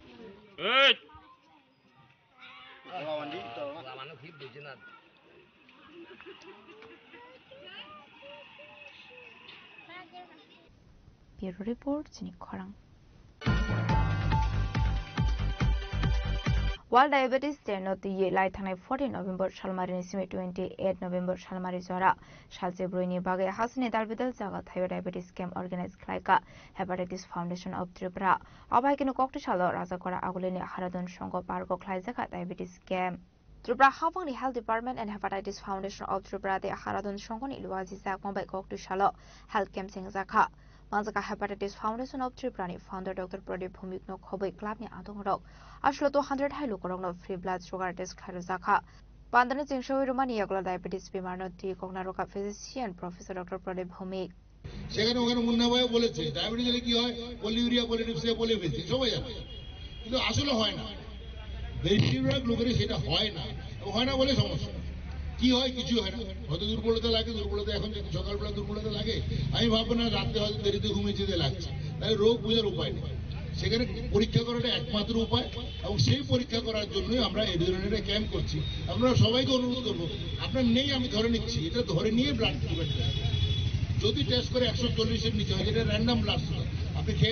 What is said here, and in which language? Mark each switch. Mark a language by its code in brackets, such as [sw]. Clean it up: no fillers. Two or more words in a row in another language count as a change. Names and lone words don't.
[en] Bureau Report [trp] Sini Khorang World Diabetes Day no the lai thanai 14 November Shalmari nisimi 28 November Shalmari jora Shalse Bruini Bagai Hasni Dalbidal Zaga Thai [en] Diabetes Camp organized [trp] Klaika Hepatitis Foundation of Tripura Abaikino Kokto Chalo Razakora Agulini Haradon Shongo Pargo Klaizaka [en] Diabetes Camp [trp] Tripura Hapang [en] the Health Department and [trp] Hepatitis Foundation of Tripura the Haradon Shongoni Luazi Zak Mobile Kokto Chalo [en] Health Camp [trp] Singzaka Manzaka Hepatitis Foundation of Tripura founder Dr. Pradip Bhumik no Khoboi Club ni Adong Rok Ashlo 200 High Lukorong no [en] free blood sugar test [trp] Kharizaka Pandana Jingshowi Romani Yagla Diabetes Bimar no T Kognaroka [en] physician Professor Dr. [trp] Pradip Bhumik [bn] সেখানে ওখানে মুন্না ভাই বলেছে ডায়াবেটিস হলে কি হয় [en] polyuria polydipsia [bn] বলে ফেলছে সবাই জানে কিন্তু আসলে হয় না বেশিরভাগ লোকের সেটা হয় না হয় না বলে সমস্যা কি হয় কিছু হয় না হয়তো দুর্বলতা লাগে দুর্বলতা এখন যদি সকালবেলা দুর্বলতা লাগে আমি ভাববো না রাতে হয়তো দেরিতে ঘুমিয়ে যেতে লাগছে তাই রোগ বোঝার উপায় নেই সেখানে পরীক্ষা করাটা একমাত্র উপায় এবং সেই পরীক্ষা করার জন্যই আমরা এই ধরনের ক্যাম্প করছি আপনারা সবাইকে অনুরোধ করবো আপনার নেই আমি ধরে নিচ্ছি এটা ধরে নিয়ে [en] blood sugar [bn] যদি টেস্ট করে 140 এর নিচে হয় যেটা [en] random blood sugar [bn] আপনি খেয়ে